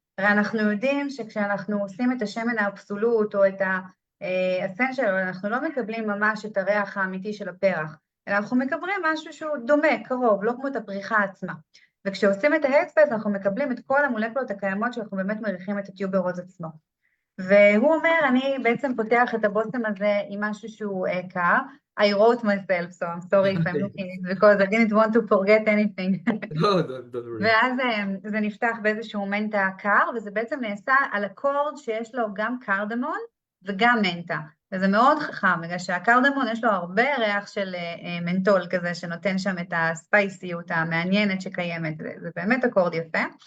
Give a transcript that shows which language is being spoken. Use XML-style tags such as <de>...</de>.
<he>הרי אנחנו יודעים שכשאנחנו עושים את השמן האבסולוט או את האסן שלו, אנחנו לא מקבלים ממש את הריח האמיתי של הפרח, אלא אנחנו מקבלים משהו שהוא דומה, קרוב, לא כמו את הפריחה עצמה. וכשעושים את ההדספייס אנחנו מקבלים את כל המולקולות הקיימות שאנחנו באמת מריחים את הטיוברוז עצמו. והוא אומר, אני בעצם פותח את הבושם הזה עם משהו שהוא קר.</he> <en>I wrote myself, so I'm sorry if I'm looking it, because I didn't want to forget anything. No, don't worry.</en> <he>ואז זה נפתח באיזשהו מנטה קר, וזה בעצם נעשה על אקורד שיש לו גם קרדמון וגם מנטה. וזה מאוד חכם, בגלל שהקרדמון יש לו הרבה ריח של מנטול כזה, שנותן שם את הספייסיות המעניינת שקיימת, זה באמת אקורד יפה.</he>